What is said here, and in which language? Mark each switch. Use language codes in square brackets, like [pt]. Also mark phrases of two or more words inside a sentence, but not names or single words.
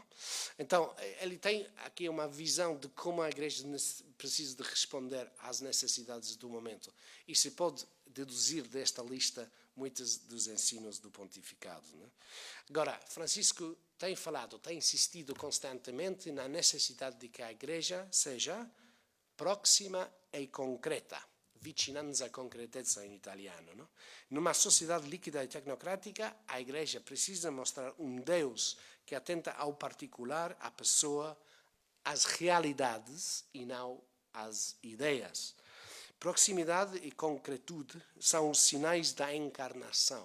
[pt] Então, ele tem aqui uma visão de como a Igreja precisa de responder às necessidades do momento. E se pode deduzir desta lista muitos dos ensinos do pontificado. Não? Agora, Francisco tem insistido constantemente na necessidade de que a Igreja seja próxima e concreta. [it] Vicinanza concretezza in italiano. [pt] No? Numa sociedade líquida e tecnocrática, a Igreja precisa mostrar um Deus que atenta ao particular, à pessoa, às realidades e não às ideias. Proximidade e concretude são os sinais da encarnação.